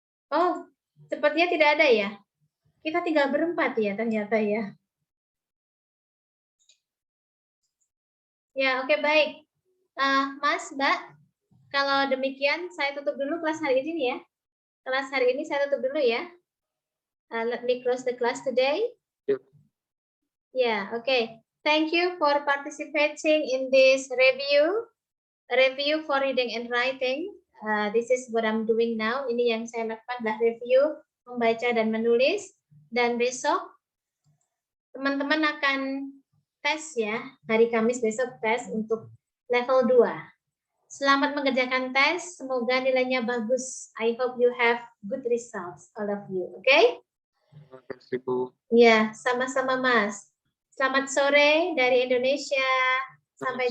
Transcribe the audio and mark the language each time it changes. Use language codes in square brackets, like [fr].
[id] Oh, sepertinya tidak ada ya. Kita tinggal berempat ya ternyata ya. Ya, oke, baik. Mas, Mbak, kalau demikian saya tutup dulu kelas hari ini ya. Kelas hari ini saya tutup dulu ya. [en] Let me close the class today. Yep. Yeah, okay. Thank you for participating in this review for reading and writing. This is what I'm doing now. [id] Ini yang saya lakukan adalah review, membaca dan menulis. Dan besok teman-teman akan tes ya. Hari Kamis besok tes untuk level 2. Selamat mengerjakan tes. Semoga nilainya bagus. [en] I hope you have good results, all of you. Okay? [id] Terima kasih, Bu. Ya, sama-sama Mas. Selamat sore dari Indonesia. Sampai